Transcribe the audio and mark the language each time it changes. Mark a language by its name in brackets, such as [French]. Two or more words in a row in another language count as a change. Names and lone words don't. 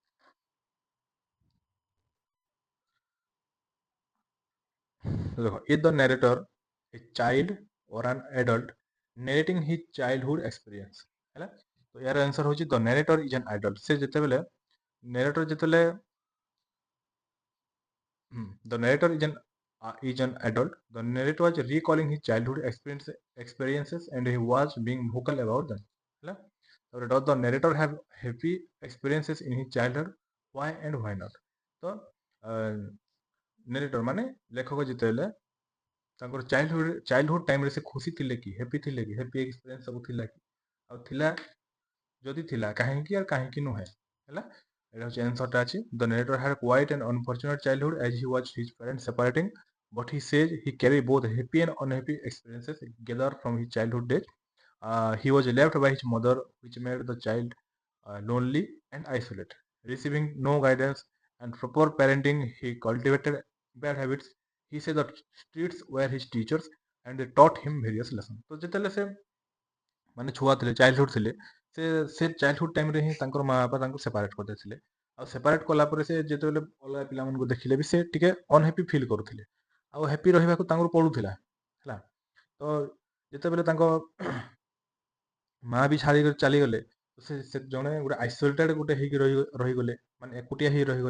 [English] ଦେଖ, is the narrator a child or an adult narrating his childhood experience ହେଲା। [Odia] ତ ଏହାର ଆନ୍ସର ହେଉଛି [English] the narrator is an adult. [Odia] ସେ ଯେତେବେଳେ ନ୍ୟାରେଟର ଯେତେବେଳେ [English] the narrator is an adult. The narrator was recalling his childhood experiences and he was being vocal about them. [Odia] ହେଲା। [English] ତାପରେ does the narrator have happy experiences in his childhood? Why and why not? [Odia] ତ narrator ମାନେ ଲେଖକ ଯେତେବେଳେ ତାଙ୍କର [English] childhood time [Odia] ସେ ଖୁସି ଥିଲେ କି, [English] happy experience [Odia] ସବୁ ଥିଲା କି, ଆଉ ଥିଲା ଯଦି ଥିଲା କାହିଁକି ଆଉ କାହିଁକି ନୁହେଁ ହେଲା। ଏଇଟା ହେଉଛି ଆନ୍ସରଟା ଅଛି। [English] ଦ narrator had quite an unfortunate childhood as he watched his parents separating, but he says he carried both happy and unhappy experiences gathered from his childhood days. He was left by his mother, which made the child lonely and isolated. Receiving no guidance and proper parenting, he cultivated bad habits. He said that streets were his teachers and they taught him various lessons. [Odia] ତ ଯେତେବେଳେ ସେ ମାନେ ଛୁଆ ଥିଲେ, ଚାଇଲ୍ଡହୁଡ୍ ଥିଲେ, ସେ [English] childhood time [Odia] ହିଁ ତାଙ୍କର ମା ବାପା ତାଙ୍କୁ ସେପାରେଟ୍ କରିଦେଇଥିଲେ। ଆଉ ସେପାରେଟ୍ କଲା ପରେ ସେ ଯେତେବେଳେ ଅଲଗା ପିଲାମାନଙ୍କୁ ଦେଖିଲେ ବି ସେ ଟିକେ [English] unhappy feel [Odia] କରୁଥିଲେ, ଆଉ ହ୍ୟାପି ରହିବାକୁ ତାଙ୍କୁ ପଡ଼ୁଥିଲା ହେଲା। ତ ଯେତେବେଳେ ତାଙ୍କ ମା ବି ଛାଡ଼ିକରି ଚାଲିଗଲେ, ସେ ଜଣେ ଗୋଟେ ଆଇସୋଲେଟେଡ୍ ଗୋଟେ ହେଇକି ରହିଗଲେ, ମାନେ ଏକୁଟିଆ ହେଇ ରହିଗଲେ।